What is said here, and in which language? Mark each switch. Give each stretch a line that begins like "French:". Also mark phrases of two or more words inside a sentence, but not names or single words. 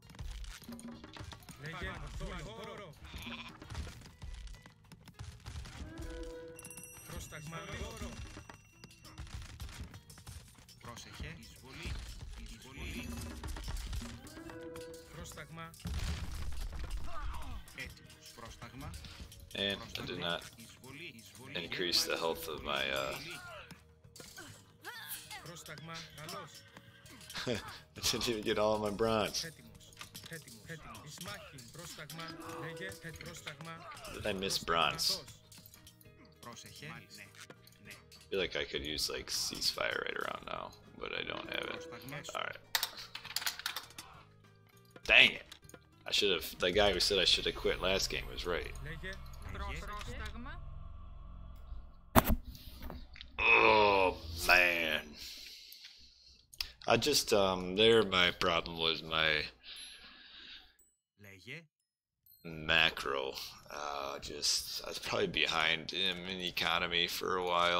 Greek: Λέγε. Χώρο. Πρόσταγμα. Χώρο. Πρόσεχε. Εισβολή. Εισβολή. Πρόσταγμα. Έτοιμος. Πρόσταγμα.
English: And I did not
Greek: Εισβολή. Εισβολή.
English: increase the health of my,
Greek: Πρόσταγμα. Καλώς.
English: I didn't even get all of my bronze.
Greek: Έτοιμος. Ισμάχιν. Πρόσταγμα. Λέγε. Πρόσταγμα.
English: Did I miss bronze?
Greek: Ορθός. Πρόσεχε. Ναι. Ναι.
English: I feel like I could use, like, ceasefire right around now, but I don't have it.
Greek: Πρόσταγμα.
English: Alright. Dang it! I should have, the guy who said I should have quit last game was right.
Greek: Λέγε. Πρόσταγμα.
English: Oh, man. I just, there my problem was my
Greek: Λέγε.
English: macro. I was probably behind him in economy for a while.